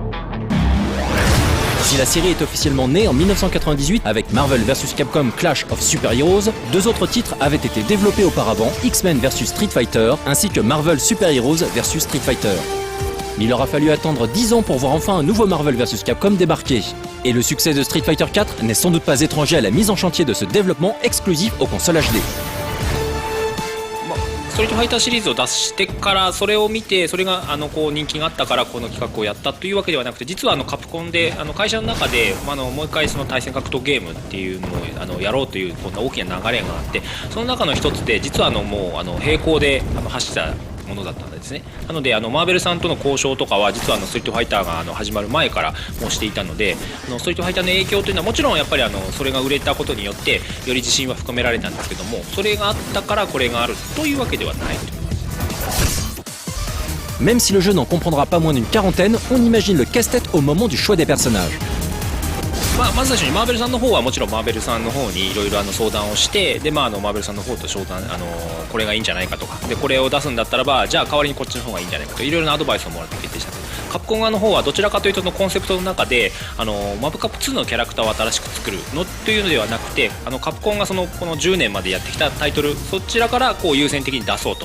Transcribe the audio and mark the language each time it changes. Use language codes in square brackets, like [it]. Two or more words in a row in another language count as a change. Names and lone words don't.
[fr] Si la série est officiellement née en 1998 avec Marvel vs Capcom Clash of Super Heroes, deux autres titres avaient été développés auparavant, X-Men vs Street Fighter, ainsi que Marvel Super Heroes vs Street Fighter. Mais il aura fallu attendre 10 ans pour voir enfin un nouveau Marvel vs Capcom débarquer. Et le succès de Street Fighter 4 n'est sans doute pas étranger à la mise en chantier de ce développement exclusif aux consoles HD. [ja] ストリートファイターシリーズを出してからそれを見てそれがこう人気があったからこの企画をやったというわけではなくて、実はカプコンで会社の中でもう一回その対戦格闘ゲームっていうのをやろうというこんな大きな流れがあって、その中の一つで実はもう並行で走ったものだったんですね。なのでマーベルさんとの交渉とかは実はストリートファイターが始まる前からもうしていたので、ストリートファイターの影響というのはもちろんやっぱりそれが売れたことによってより自信は深められたんですけども、それがあったからこれがあるというわけではないと。 [fr] Même si le jeu n'en comprendra pas moins d'une quarantaine, on imagine le casse-tête au moment du choix des personnages. [ja] まず最初にマーベルさんの方はもちろんマーベルさんの方にいろいろ相談をして、でマーベルさんの方と相談これがいいんじゃないかとか、でこれを出すんだったらばじゃあ代わりにこっちの方がいいんじゃないかといろいろなアドバイスをもらって決定した。カプコン側の方はどちらかというとコンセプトの中でマブカップ2のキャラクターを新しく作るのというのではなくて、カプコンがこの10年までやってきたタイトルそちらから優先的に出そうと。